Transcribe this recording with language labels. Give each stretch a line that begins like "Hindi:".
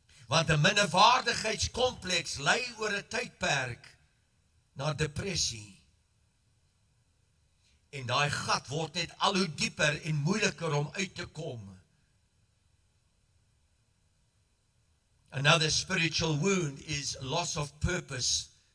Afrikaans: Want 'n minderwaardigheidskompleks lei oor 'n tydperk na depressie. En daai gat word net al hoe dieper en moeiliker om uit te kom.
English: Another spiritual wound is loss of purpose.